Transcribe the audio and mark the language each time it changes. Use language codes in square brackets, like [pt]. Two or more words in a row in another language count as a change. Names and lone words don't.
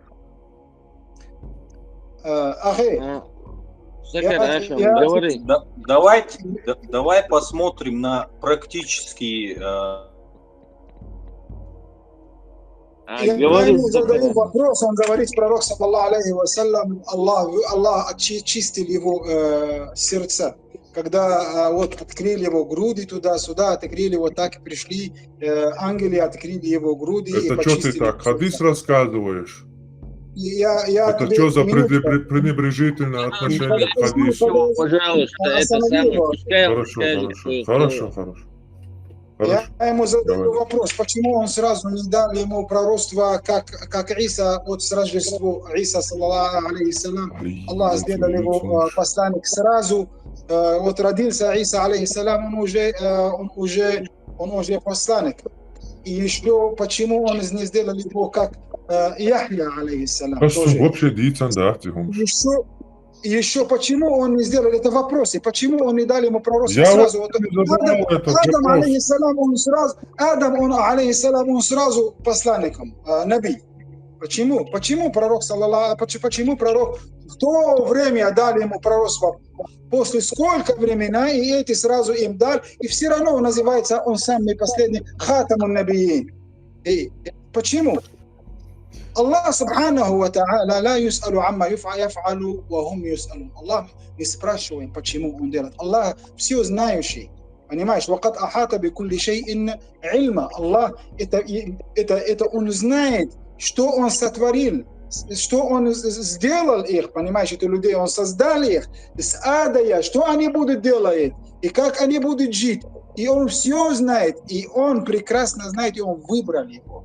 [ar] أخي [ru] Сакер Ашам, говори. Давай посмотрим на практические Я ему задаю вопрос, он говорит, пророк, [ar] صلى الله عليه وسلم, [ru] Аллах чистил его сердца. Когда вот открыли его груди туда-сюда, открыли вот так, пришли ангелы, открыли его груди. Это что ты так, хадис рассказываешь? Это тебе что за минутку. пренебрежительное отношение к хадису? Пожалуйста, это самое, пускай он скажет, Хорошо. Я ему задаю вопрос, почему он сразу не дал ему пророчество, как Иса, вот с Рождеством Иса, [ar] صلى الله عليه سلام, [ru] Аллах сделал его посланник сразу, вот родился Иса, [ar] عليه السلام, [ru] он уже посланник. И еще почему он не сделал его как Яхья, [ar] عليه السلام. [ru] Вообще дицан, да, Еще почему он не сделал это вопрос, и почему он не дал ему пророчество сразу? Вот, Адам, алейхиссалам, он сразу посланником, наби. Почему? Почему пророк, почему пророк в то время дали ему пророчество? После сколько времени, и эти сразу им дал, и все равно называется он самый последний [ar] خاتم النبيين. [ru] Почему? [ar] الله سبحانه وتعالى لا يسأل عما يفعل وهم يسألون. [ru] Allah не спрашивает, почему он делает. Allah все знающий. Понимаешь? [ar] وَقَدْ أَحَاطَ بِكُلِّ شَيْءٍ عِلْمًا. [ru] Allah это он знает, что он сотворил, что он сделал их, понимаешь, этих людей, он создал их с адая, что они будут делать и как они будут жить. И он все знает, и он прекрасно знает, и он выбрал его.